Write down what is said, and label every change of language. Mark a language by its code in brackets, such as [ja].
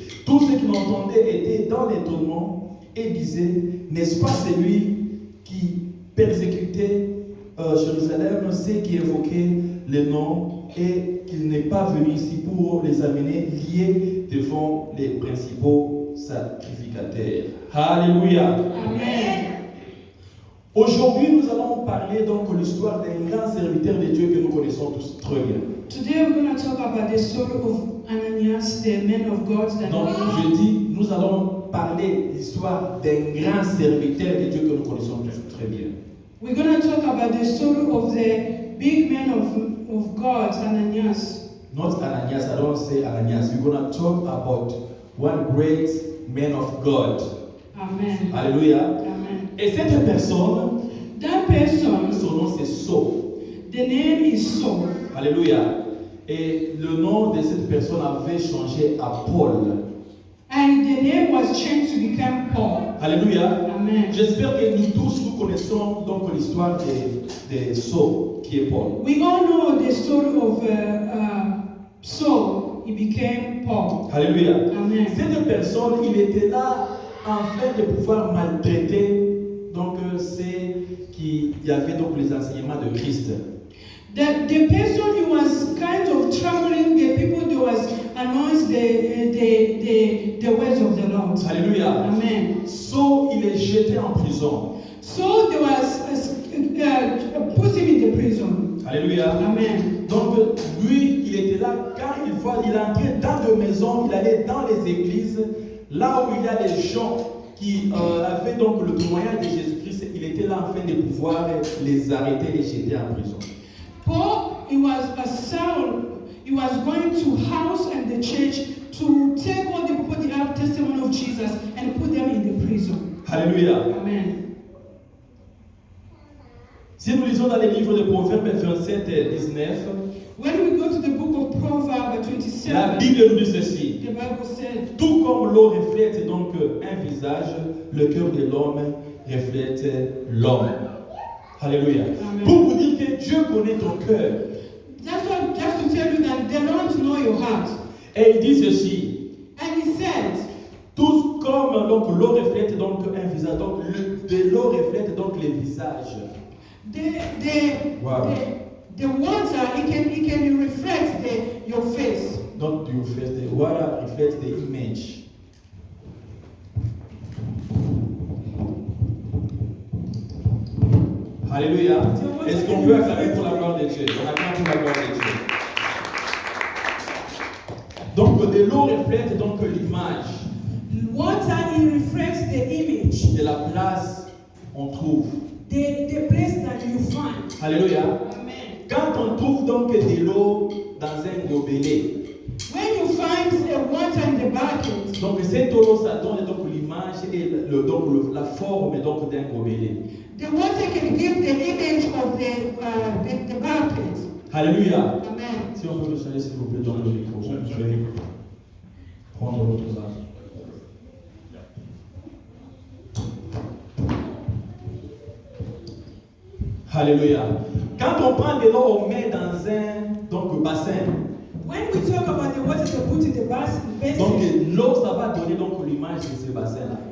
[fr] Tous ceux qui l'entendaient étaient dans l'étonnement et disaient, n'est-ce pas celui qui persécutait Jérusalem, ceux qui évoquaient les noms, et qu'il n'est pas venu ici pour les amener liés devant les principaux sacrificateurs. Alléluia. Amen. Aujourd'hui, nous allons parler donc de l'histoire d'un grand serviteur de Dieu que nous connaissons tous très bien. [en] Today we're going to talk about the story of Ananias, the man of God that [fr] Donc, je dis, nous allons parler de l'histoire d'un grand serviteur de Dieu que nous connaissons tous très bien. [en] we're going to talk about the story of the big man of God, Ananias. Not Ananias, I don't say Ananias. We're going to talk about one great man of God. Amen. [fr] Alléluia. Amen. Et cette personne, [en] That person, [fr] son nom c'est Saul. [en] the name is Saul. [fr] Alléluia. Et le nom de cette personne avait changé à Paul. [en] And the name was changed to become Paul. [fr] Alléluia. Amen. J'espère que nous tous nous connaissons donc l'histoire de Saul, qui est Paul. [en] We all know the story of Saul. He became Paul. [fr] Alléluia. Amen. Cette personne, il était là afin de pouvoir maltraiter donc ceux qui avaient donc les enseignements de Christ. [en] The person who was kind of troubling the people that was announced the words of the Lord. [fr] Alléluia. Amen. Saul, il est jeté en prison. [en] So there was put him in the prison. [fr] Alléluia. Amen. Donc lui, il était là quand il entrait dans des maisons, il allait dans les églises, là où il y a des gens qui avait donc le témoignage de Jésus-Christ, il était là afin de pouvoir les arrêter, les jeter en prison. [en] Paul, he was a Saul. He was going to house and the church to take all the people that have testimony of Jesus and put them in the prison. [fr] Alléluia. Amen. Si nous lisons dans les livres de Proverbes 27 et 19, [en] When we go to the book of Proverbs 27, [fr] la Bible nous dit ceci. [en] the Bible said, [fr] Tout comme l'eau reflète donc un visage, le cœur de l'homme reflète l'homme. Alléluia. Amen. Pour vous dire que Dieu connaît ton cœur. [en] that's what, just to tell you that the Lord knows your heart. [fr] Et il dit ceci. [en] And he said, [fr] Tout comme donc l'eau reflète donc un visage, donc de l'eau reflète donc les visages. [en] Wow. the water, it can reflect your face. Donc you face the water reflects the image. [fr] Alléluia. Est-ce qu'on peut acclamer pour la gloire de Dieu? On acclame pour la gloire de Dieu. Donc de l'eau reflète donc l'image. [en] Water, it reflects the image, [fr] De la place on trouve. [en] the place that you find. [fr] Alléluia. Amen. Quand on trouve donc de l'eau dans un gobelet, [en] When you find the water in the bucket, [fr] donc cette eau ça donne donc l'image et la forme donc d'un gobelet. [en] the water can give the image of the bucket. [fr] Alléluia. Amen. Si on peut le changer s'il vous plaît dans le micro, je vais prendre l'autre là. Alléluia. Quand on prend de l'eau, on met dans un bassin. [en] When we talk about the water to put in the basin, [fr] Donc l'eau, ça va donner donc l'image de ce bassin-là.